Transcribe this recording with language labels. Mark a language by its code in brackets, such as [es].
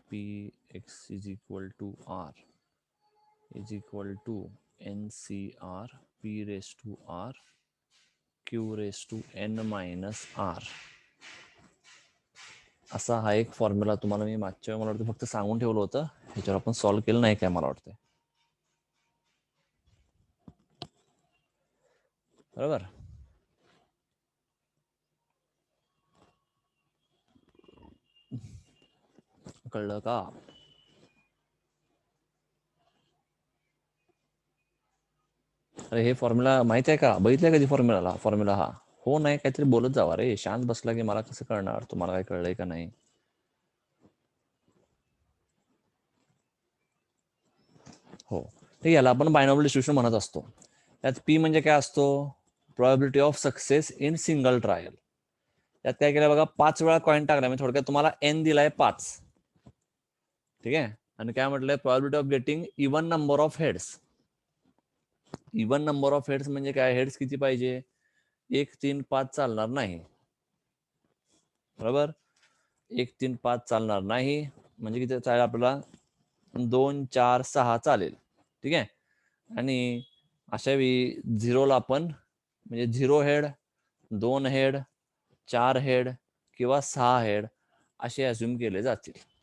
[en] P X is equal to r is equal to n C r p raised to r q raised to n minus r. [mr] असा हा एक formula तुम्हाला मी मागच्या मला वाटतं फक्त सांगून ठेवलं होतं. ह्याच्यावर आपण सॉल्व्ह केलं नाही काय मला वाटतं. बरोबर. कळलं का? अरे, हे फॉर्म्युला माहिती आहे का? बघितलंय कधी फॉर्म्युला हा? हो, नाही, काहीतरी बोलत जावा रे. शांत बसला की मला कसं कळणार तुम्हाला काय कळलंय का नाही? हो, ठीक. याला आपण बायनॉमियल डिस्ट्रीब्युशन म्हणत असतो. त्यात पी म्हणजे काय असतो? [en] Probability of success in single trial. [mr] त्यात काय केलं बघा, 5 वेळा कॉइन टाकला. म्हणजे थोडक्यात तुम्हाला एन दिलाय 5. ठीक आहे, आणि काय म्हटलंय? [en] Probability of getting even number of heads. [mr] Even number of heads म्हणजे काय? हेड्स किती पाहिजे? 1, 3, 5 चालणार नाही. बरोबर, 1, 3, 5 चालणार नाही. म्हणजे किती चालेल आपल्याला? 2, 4, 6 चालेल. ठीक आहे, आणि अशा वेळी झिरोला आपण म्हणजे 0 हेड, 2 हेड, 4 हेड किंवा 6 हेड असे अज्युम केले जातील.